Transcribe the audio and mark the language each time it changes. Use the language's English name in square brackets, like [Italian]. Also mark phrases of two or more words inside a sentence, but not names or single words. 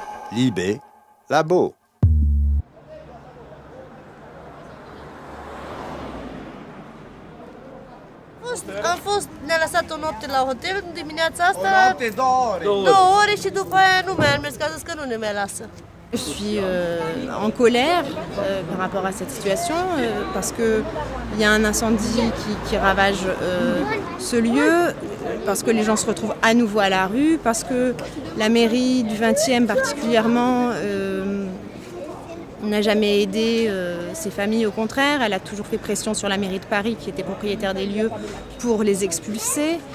[Romanian] Libé, Labo. Am fost, ne-a lăsat o noapte la hotel, în dimineața asta, O noapte, 2 ore. 2 ore și după aia nu mi-a mers, că a zis că nu ne mai lasă. [French] Je suis en colère par rapport à cette situation parce qu'il y a un incendie qui ravage ce lieu, parce que les gens se retrouvent à nouveau à la rue, parce que la mairie du 20e particulièrement n'a jamais aidé ces familles, au contraire, elle a toujours fait pression sur la mairie de Paris qui était propriétaire des lieux pour les expulser.